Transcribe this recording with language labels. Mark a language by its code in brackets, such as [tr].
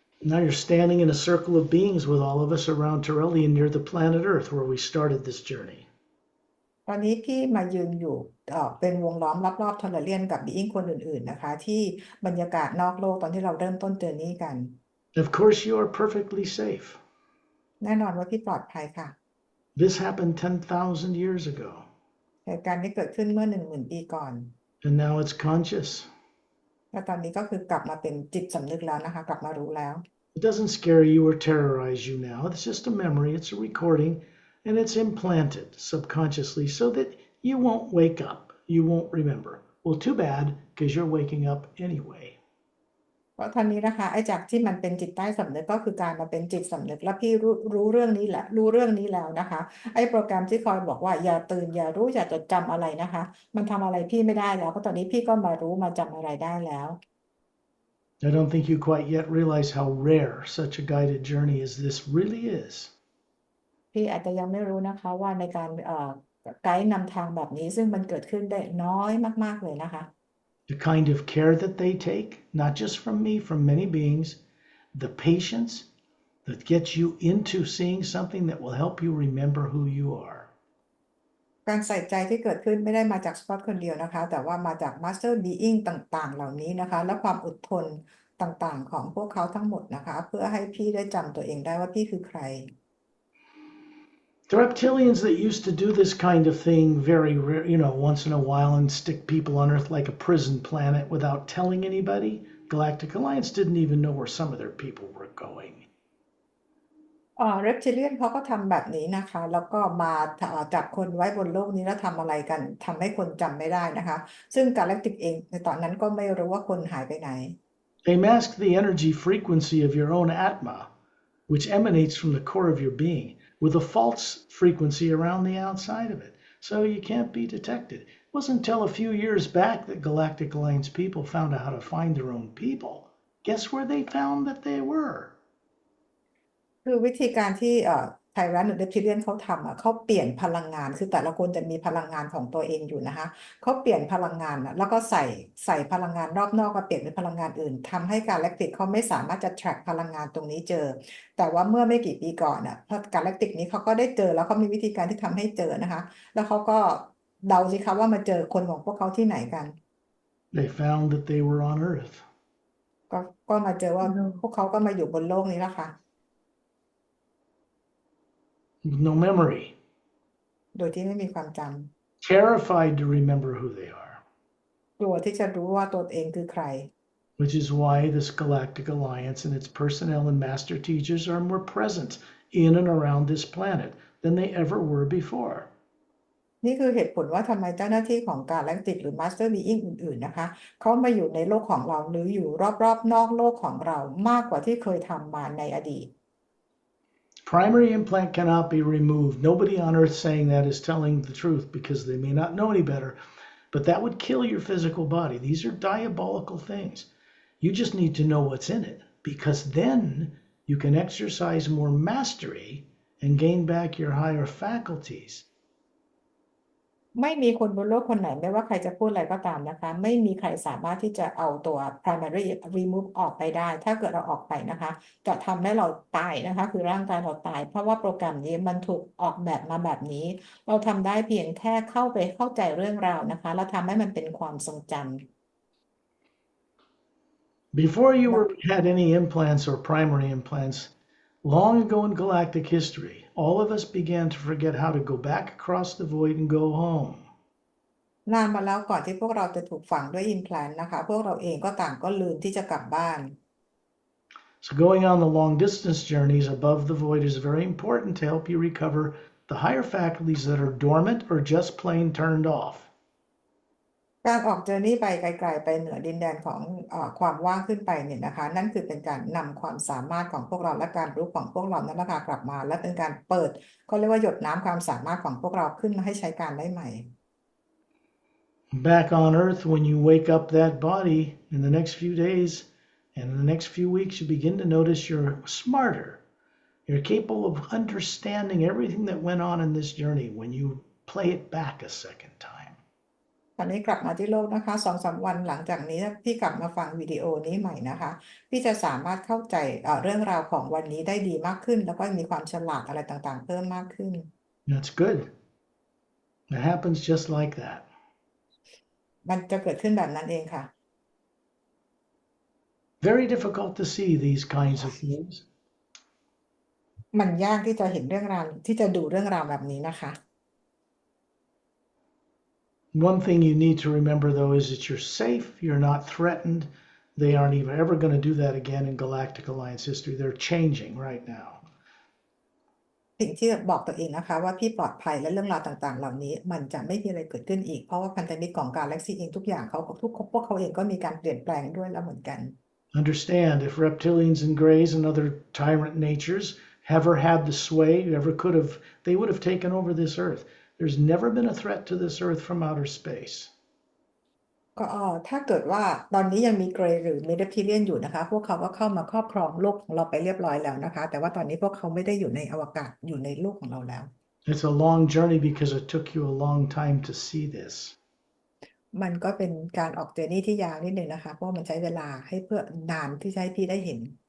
[en] Now you're standing in a circle of beings with all of us around Torellian near the planet Earth where we started this journey. [th] ตอนนี้พี่มายืนอยู่เป็นวงล้อมรอบๆทอร์เรียนกับบีอิงคนอื่นๆนะคะที่บรรยากาศนอกโลกตอนที่เราเริ่มต้นเจอร์นี่กัน [en] Of course, you are perfectly safe. [th] แน่นอนว่าพี่ปลอดภัยค่ะ [en] This happened 10,000 years ago, [th] เหตุการณ์นี้เกิดขึ้นเมื่อ 10,000 ปีก่อน [en] and now it's conscious. [th] และตอนนี้ก็คือกลับมาเป็นจิตสำนึกแล้วนะคะกลับมารู้แล้ว [en] It doesn't scare you or terrorize you now. It's just a memory, it's a recording, and it's implanted subconsciously so that you won't wake up. You won't remember. Well, too bad, because you're waking up anyway. [th] เพราะตอนนี้นะคะไอ้จากที่มันเป็นจิตใต้สำนึกก็คือการมาเป็นจิตสำนึกแล้วพี่รู้เรื่องนี้แหละรู้เรื่องนี้แล้วนะคะไอ้โปรแกรมที่คอยบอกว่าอย่าตื่นอย่ารู้อย่าจดจำอะไรนะคะมันทำอะไรพี่ไม่ได้แล้วเพราะตอนนี้พี่ก็มารู้มาจำอะไรได้แล้ว [en] I don't think you quite yet realize how rare such a guided journey as this really is. [th] พี่อาจจะยังไม่รู้นะคะว่าในการไกด์นำทางแบบนี้ซึ่งมันเกิดขึ้นได้น้อยมากๆเลยนะคะ [en] The kind of care that they take, not just from me, from many beings, the patience that gets you into seeing something that will help you remember who you are. [th] การใส่ใจที่เกิดขึ้นไม่ได้มาจากสกอตคนเดียวนะคะแต่ว่ามาจาก Master Being ต่างๆเหล่านี้นะคะและความอดทนต่างๆของพวกเขาทั้งหมดนะคะเพื่อให้พี่ได้จำตัวเองได้ว่าพี่คือใคร [en] The reptilians that used to do this kind of thing very rare, once in a while and stick people on Earth like a prison planet without telling anybody, Galactic Alliance didn't even know where some of their people were going. [th] เรปทิเลียนเขาก็ทำแบบนี้นะคะแล้วก็มาจับคนไว้บนโลกนี้แล้วทำอะไรกันทำให้คนจำไม่ได้นะคะซึ่งกาแล็กติกเองในตอนนั้นก็ไม่รู้ว่าคนหายไปไหน [en] They mask the energy frequency of your own Atma, which emanates from the core of your being, with a false frequency around the outside of it, so you can't be detected. It wasn't until a few years back that Galactic Alliance people found out how to find their own people. Guess where they found that they were? [th] คือวิธีการที่ไทรันหรือเดพิเลียนเขาทำเขาเปลี่ยนพลังงานคือแต่ละคนจะมีพลังงานของตัวเองอยู่นะคะเขาเปลี่ยนพลังงานแล้วก็ใส่พลังงานรอบนอกมาเปลี่ยนเป็นพลังงานอื่นทำให้การแลคติกเขาไม่สามารถจะ track พลังงานตรงนี้เจอแต่ว่าเมื่อไม่กี่ปีก่อนพอการแลคติกนี้เขาก็ได้เจอแล้วเขามีวิธีการที่ทำให้เจอนะคะแล้วเขาก็เดาสิคะว่ามาเจอคนของพวกเขาที่ไหนกัน [en] They found that they were on Earth. [th] ก็มาเจอว่าพวกเขาก็มาอยู่บนโลกนี้แล้วค่ะ [en] With no memory, [th] โดยที่ไม่มีความจ [en] terrified to remember who they are, [th] ำกลัวที่จะรู้ว่าตัวเองคือใคร [en] which is why this Galactic Alliance and its personnel and master teachers are more present in and around this planet than they ever were before. [th] นี่คือเหตุผลว่าทำไมเจ้าหน้าที่ของการแลคติกหรือ Master Being อื่นๆนะคะเขามาอยู่ในโลกของเราหรืออยู่รอบๆนอกโลกของเรามากกว่าที่เคยทำมาในอดีต [en] Primary implant cannot be removed. Nobody on Earth saying that is telling the truth because they may not know any better, but that would kill your physical body. These are diabolical things. You just need to know what's in it because then you can exercise more mastery and gain back your higher faculties. [th] ไม่มีคนบนโลกคนไหนไม่ว่าใครจะพูดอะไรก็ตามนะคะไม่มีใครสามารถที่จะเอาตัว [en] primary remove [th] ออกไปได้ถ้าเกิดเราออกไปนะคะจะทำให้เราตายนะคะคือร่างกายเราตายเพราะว่าโปรแกรมนี้มันถูกออกแบบมาแบบนี้เราทำได้เพียงแค่เข้าไปเข้าใจเรื่องราวนะคะแล้วทำให้มันเป็นความทรงจำ [en] Before you had any implants or primary implants, long ago in galactic history, all of us began to forget how to go back across the void and go home. [th] นานมาแล้วก่อนที่พวกเราจะถูกฝังด้วย implant นะคะพวกเราเองก็ต่างก็ลืมที่จะกลับบ้าน [en] So going on the long distance journeys above the void is very important to help you recover the higher faculties that are dormant or just plain turned off. [th] การออกเจอร์นี่ไปไกลๆไปเหนือดินแดนของความว่างขึ้นไปเนี่ยนะคะนั่นคือเป็นการนำความสามารถของพวกเราและการรู้ของพวกเรานั้นนะคะกลับมาและเป็นการเปิดเขาเรียกว่าหยดน้ำความสามารถของพวกเราขึ้นมาให้ใช้การได้ใหม่ [en] Back on Earth, when you wake up that body in the next few days and in the next few weeks, you begin to notice you're smarter. You're capable of understanding everything that went on in this journey when you play it back a second time. [th] ตอนนี้กลับมาที่โลกนะคะ2-3 วันหลังจากนี้พี่กลับมาฟังวิดีโอนี้ใหม่นะคะพี่จะสามารถเข้าใจเรื่องราวของวันนี้ได้ดีมากขึ้นแล้วก็มีความฉลาดอะไรต่างๆเพิ่มมากขึ้น [en] That's good. It happens just like that. [th] มันจะเกิดขึ้นแบบนั้นเองค่ะ [en] Very difficult to see these kinds of things. [th] มันยากที่จะเห็นเรื่องราวที่จะดูเรื่องราวแบบนี้นะคะ [en] One thing you need to remember, though, is that you're safe, you're not threatened. They aren't even ever going to do that again in Galactic Alliance history. They're changing right now. [th] สิ่งที่บอกตัวเองนะคะว่าพี่ปลอดภัยและเรื่องราวต่างๆเหล่านี้มันจะไม่มีอะไรเกิดขึ้นอีกเพราะว่าพันธมิตรของกาแล็กซี่เองทุกอย่างพวกเขาเองก็มีการเปลี่ยนแปลงด้วยแล้วเหมือนกัน [en] Understand, if reptilians and greys and other tyrant natures ever had the sway, ever could have, they would have taken over this Earth. There's never been a threat to this Earth from outer space. [th] ก็ถ้าเกิดว่าตอนนี้ยังมีเกรย์หรือเมดิเทเรียนอยู่นะคะพวกเขาก็เข้ามาครอบครองโลกของเราไปเรียบร้อยแล้วนะคะแต่ว่าตอนนี้พวกเขาไม่ได้อยู่ในอวกาศอยู่ในโลกของเราแล้ว [en] It's a long journey because it took you a long time to see this. [th] มันก็เป็นการออกเจอร์นี่ที่ยาวนิดนึงนะคะเพราะมันใช้เวลาให้เพื่อนานที่จะให้พี่ได้เห็น